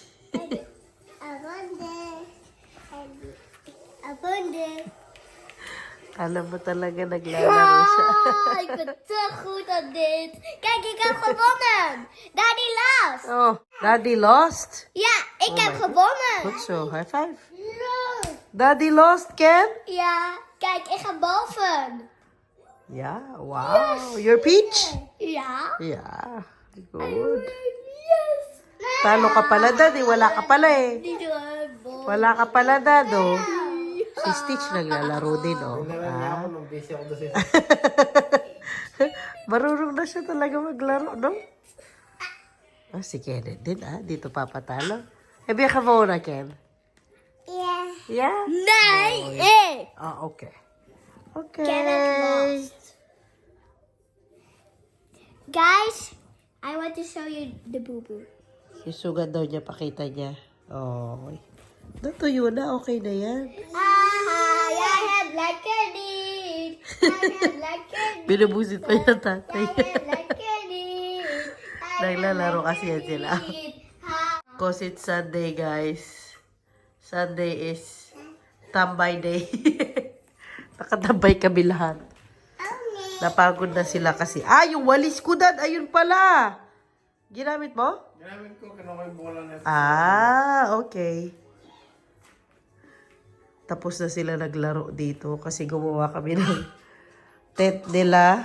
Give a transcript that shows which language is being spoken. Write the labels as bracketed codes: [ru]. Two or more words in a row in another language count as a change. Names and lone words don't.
[tl] Alam mo talaga naglalaro siya. [nl] Ik ben te goed aan dit. Kijk, ik heb gewonnen. [en] Daddy lost. Oh, Daddy lost? [nl] Ja, ik heb gewonnen. Goed zo, [en] high five. Daddy lost, Ken? [nl] Ja, kijk, ik ga boven. [en] Yeah, wow. You're Peach? [nl] Ja. [en] Yeah, good. Yes. [tl] Talo ka pala, Daddy. Wala ka pala eh. [nl] Niet doen. [tl] Wala ka pala, Dado. Si Stitch naglalaro din, oh. Ah. Marunong na siya talaga maglaro, no? Ah, si Kenneth din, ah. Dito papatalo. [nl] Heb je gewonnen, Ken? Ja. [en] Yeah? [nl] Nee, ik. [en] Ah, okay. Okay. Kenneth lost. Guys, I want to show you the boo-boo. [tl] Isugat daw niya, pakita niya. Oh. Natuyo na, okay na yan. [nl] Jij hebt lekker niet. Jij hebt lekker niet. [tl] Binubusit pa yung tatay. [nl] Jij hebt lekker niet. [tl] Naglalaro kasi yan sila. Ha. [en] Because it's Sunday, guys. Sunday is tambay day. [tl] Nakatambay kami lahat. Napagod na sila kasi. Ah, yung walis ko, Dad. Ayun pala. Ginamit mo? Ginamit ko, kinuha yung bola na. Ah, okay. Tapos na sila naglaro dito kasi gumawa kami ng tent nila.